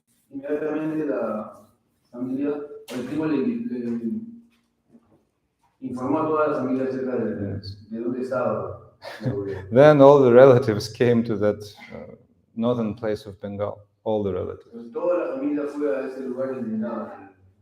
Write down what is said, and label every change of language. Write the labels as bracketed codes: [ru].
[es] Inmediatamente la familia, el primo le informó a toda la familia acerca de dónde estaba. [en] Then all the relatives came to that northern place of Bengal. All the relatives. [es] Toda la familia fue a ese lugar en Vrindavan.